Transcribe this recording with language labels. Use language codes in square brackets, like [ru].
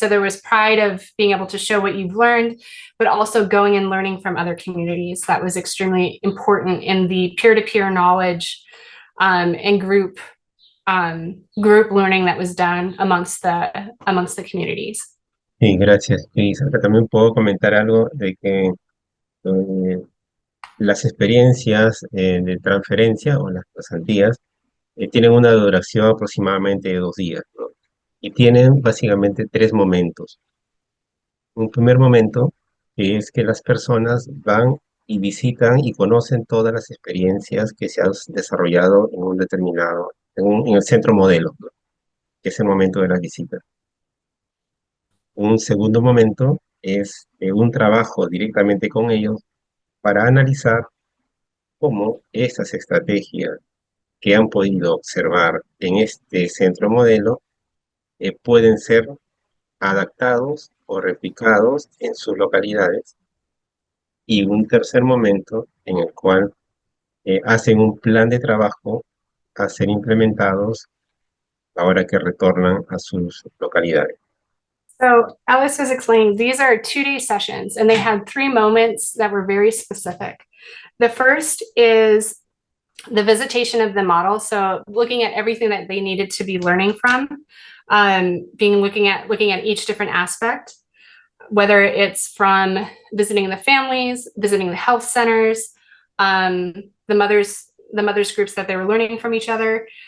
[en] So there was pride of being able to show what you've learned, but also going and learning from other communities. That was extremely important in the peer-to-peer knowledge and group learning that was done amongst the communities. [es] Sí, gracias, Cris. Acá también puedo comentar algo de que las experiencias de transferencia o las pasantías tienen una duración aproximadamente de 2 días, ¿no? Y tienen básicamente 3 momentos. Un primer momento es que las personas van y visitan y conocen todas las experiencias que se han desarrollado en un determinado, en el centro modelo, ¿no? Que es el momento de la visita. Un segundo momento es un trabajo directamente con ellos para analizar cómo estas estrategias que han podido observar en este centro modelo pueden ser adaptados o replicados en sus localidades. Y un tercer momento en el cual hacen un plan de trabajo a ser implementados ahora que retornan a sus localidades. [en] So Alice was explaining, these are 2-day sessions and they had 3 moments that were very specific. The first is the visitation of the model. So looking at everything that they needed to be learning from, looking at each different aspect, whether it's from visiting the families, visiting the health centers, the mothers groups that they were learning from each other.